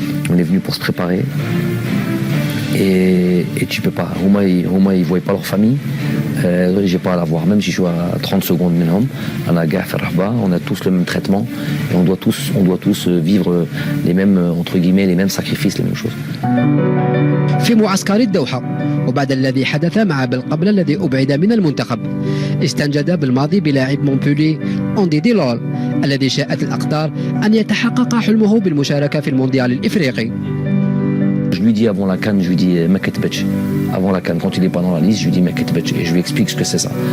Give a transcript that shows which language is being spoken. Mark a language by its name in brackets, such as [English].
[French] On est venus pour se préparer et tu peux pas. Au moins ils voient pas leur famille. J'ai pas à la voir. Même si je suis à 30 secondes minimum, on a tous le même traitement et on doit tous vivre les mêmes entre guillemets les mêmes sacrifices, les mêmes choses. [Arabic] في معسكر الدوحة وبعد الذي حدث مع بالقبل الذي أبعد من المنتخب استنجد بالماضي بلاعب مونبولي أوندي ديلول الذي شاءت الأقدار أن يتحقق حلمه بالمشاركة في المونديال الإفريقي. [French] Je lui dis avant la CAN, je lui dis Meketbech. Avant la CAN, quand il n'est pas dans la liste, je lui dis Meketbech et je lui explique ce que c'est ça.